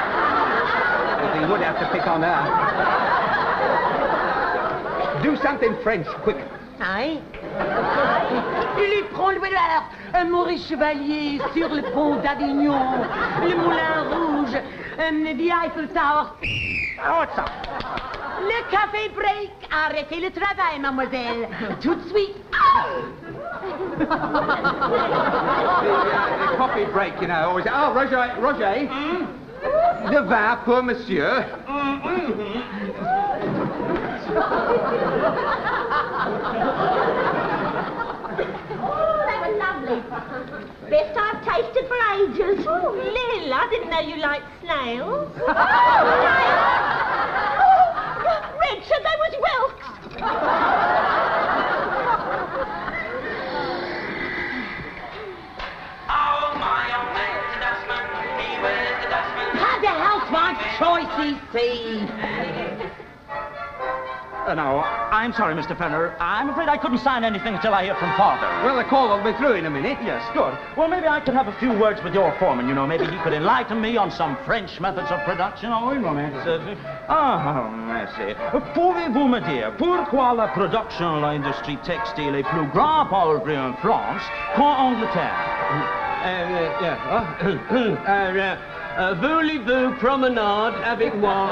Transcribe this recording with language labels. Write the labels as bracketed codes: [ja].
[en] Well, he would have to pick on her. Do something French, quick. Aye. [fr] Il est prend le voleur, un Maurice Chevalier sur le pont d'Avignon, le Moulin Rouge, the Eiffel Tower. [en] Oh, what's up? [fr] Le café break. Arrêtez le travail, mademoiselle. Tout de suite. [en] The coffee break, you know. Always. Oh, Roger. [fr] De vin pour monsieur. [en] That was lovely. Best I've tasted for ages. Oh, Lil, I didn't know you liked snails. Richard, they was whelks. Had the housewife's choice, see. No, I'm sorry, Mr. Fenner. I'm afraid I couldn't sign anything until I hear from Father. Well, the call will be through in a minute. Yes, good. Well, maybe I could have a few words with your foreman. You know, maybe he could enlighten me on some French methods of production. [fr] Oh, une moment. Merci. Pouvez-vous me dire pourquoi la production de l'industrie textile est plus grande aujourd'hui en France qu'en Angleterre? Voulez-vous promenade avec moi?